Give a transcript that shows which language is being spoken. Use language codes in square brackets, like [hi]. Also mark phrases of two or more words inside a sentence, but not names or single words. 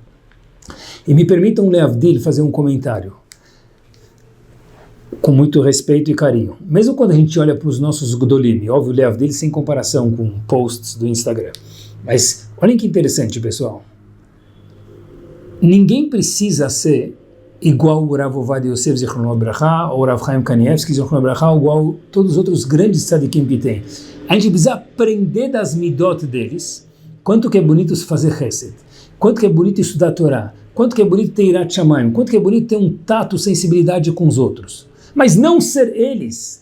[pt] E me permitam, Leavdil, fazer um comentário, com muito respeito e carinho. Mesmo quando a gente olha para os nossos Gdolim, óbvio, Leavdil sem comparação com posts do Instagram. Mas olhem que interessante, pessoal. Ninguém precisa ser igual o Rav Ovadia Yosef [he] זכרונו ברכה, [pt] ou Rav Chaim Kanievsky [he] זכרונו ברכה, [pt] ou igual todos os outros grandes tzadikim que tem. A gente precisa aprender das midot deles, quanto que é bonito fazer chesed, quanto que é bonito estudar a Torá, quanto que é bonito ter [he] יראת שמים, [pt] quanto que é bonito ter um tato, sensibilidade com os outros. Mas não ser eles.